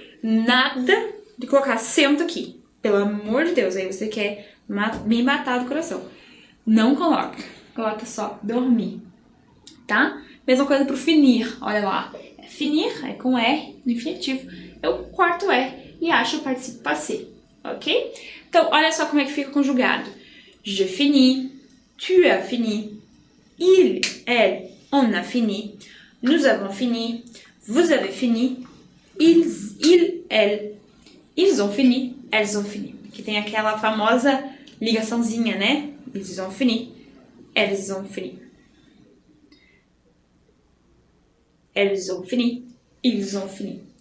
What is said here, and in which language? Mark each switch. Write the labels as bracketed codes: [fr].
[pt] Nada de colocar acento aqui. Pelo amor de Deus, aí você quer me matar do coração. Não coloca. Coloca só dormir, tá? Mesma coisa pro finir, olha lá. Finir é com R no infinitivo. Eu corto o R e acho o particípio passé, ok? Então, olha só como é que fica conjugado. [fr] Je finis, tu as fini, il, elle, on a fini, nous avons fini, vous avez fini, il, elle, ils ont fini, elles ont fini. [pt] Que tem aquela famosa ligaçãozinha, né? [fr] Ils ont fini, elles ont fini. Elles ont fini, ils ont fini.